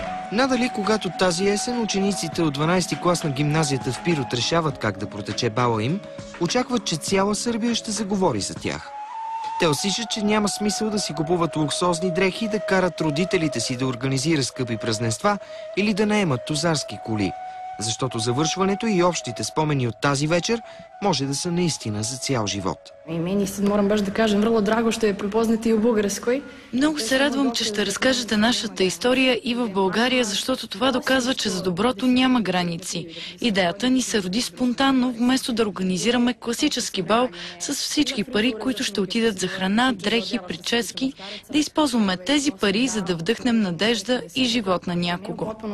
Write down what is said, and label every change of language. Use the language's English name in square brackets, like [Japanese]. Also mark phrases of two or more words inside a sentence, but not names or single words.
[Bulgarian] Надали, когато тази есен учениците от 12-ти клас на гимназията в Пирот решават как да протече бала им, очакват, че цяла Сърбия ще заговори за тях. Те усещат, че няма смисъл да си купуват луксозни дрехи, да карат родителите си да организира скъпи празненства или да наемат тузарски коли, защото завършването и общите спомени от тази вечер може да са наистина за цял живот. [Serbian] И мени sad moram baš da kažem vrlo drago što je prepoznati i u Bugarskoj. [Bulgarian] Много се радвам, че ще разкажете нашата история и в България, защото това доказва, че за доброто няма граници. Идеята ни се роди спонтанно, вместо да организираме класически бал с всички пари, които ще отидат за храна, дрехи, прически, да използваме тези пари, за да вдъхнем надежда и живот на някого.